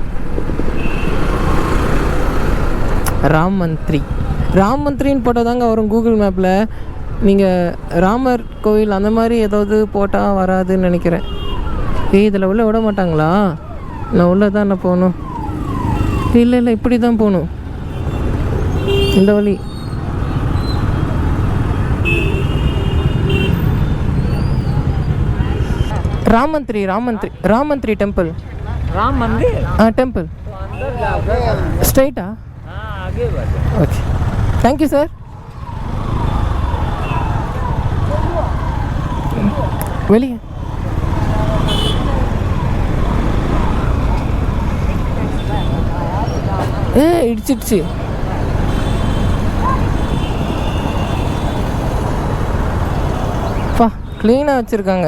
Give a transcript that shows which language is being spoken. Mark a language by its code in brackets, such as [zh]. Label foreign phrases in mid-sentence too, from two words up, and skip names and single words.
[ta] ராம் மந்திரின்னு போட்டால் தாங்க வரும் கூகுள் மேப்பில். நீங்கள் ராமர் கோயில் அந்த மாதிரி ஏதாவது போட்டால் வராதுன்னு நினைக்கிறேன். இதில் உள்ளே விட மாட்டாங்களா? நான் உள்ளே தான் என்ன போகணும்? இல்லை இப்படி தான் போகணும், இந்த வழி. [hi] राम मंत्री टेम्पल। राम मंदिर? [en] हाँ temple straight. [hi] आगे बढ़ो। [en] OK thank you sir. [ta] வெளியே இடிச்சிடுச்சு. பா க்ளீனாக வச்சுருக்காங்க.